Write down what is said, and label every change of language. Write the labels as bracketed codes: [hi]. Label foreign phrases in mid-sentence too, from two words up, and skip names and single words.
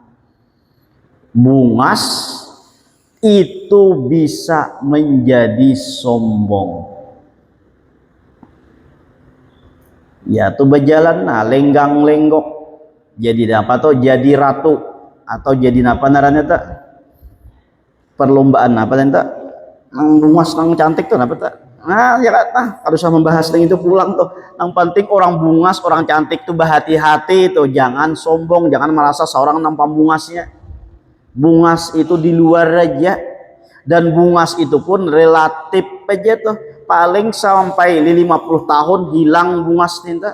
[bjn] Bungas itu bisa menjadi sombong. Ya tuh berjalan nah lenggang-lenggok jadi apa tuh jadi ratu atau jadi apa naranya tak perlombaan apa tak nang bungas nang cantik tuh apa tak nah ya kata harus membahas yang itu pulang tuh yang penting orang bungas orang cantik tuh berhati-hati tuh jangan sombong jangan merasa seorang nampak bungasnya. Bungas itu di luar aja dan bungas itu pun relatif aja tuh paling sampai 50 tahun hilang bungas tinta.